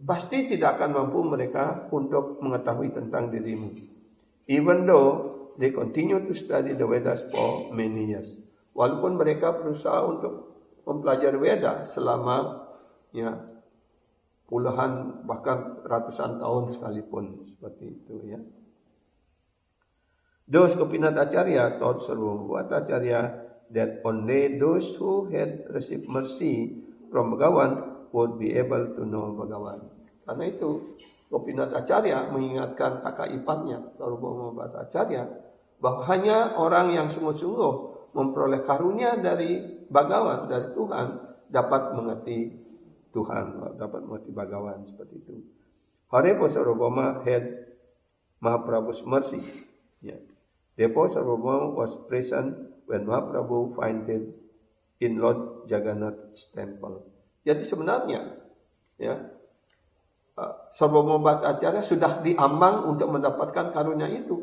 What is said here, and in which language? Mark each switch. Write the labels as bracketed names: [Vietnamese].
[Indonesian] Pasti tidak akan mampu mereka untuk mengetahui tentang dirimu. [English] Even though they continue to study the Vedas for many years. [Indonesian] Walaupun mereka berusaha untuk mempelajari Veda selama ya puluhan bahkan ratusan tahun sekalipun, seperti itu ya. [English] Those Gopinath Acharya taught Sarvabhauma Bhattacharya that only those who had received mercy from Bhagavan would be able to know Bhagavan. [Indonesian] Karena itu Gopinath Acharya mengingatkan kakak iparnya Sarvabhauma Bhattacharya bahwa hanya orang yang sungguh-sungguh memperoleh karunia dari Bhagavan, dari Tuhan, dapat mengerti Tuhan, dapat mengerti Bhagavan, seperti itu. [English] Therefore Sarvabhauma had Mahaprabhu's mercy. Yeah. Therefore Sarvabhauma was present when Mahaprabhu fainted in Lord Jagannath's temple. [Indonesian] Jadi sebenarnya ya Sarvabhauma Bhattacharya sudah diambang untuk mendapatkan karunia itu.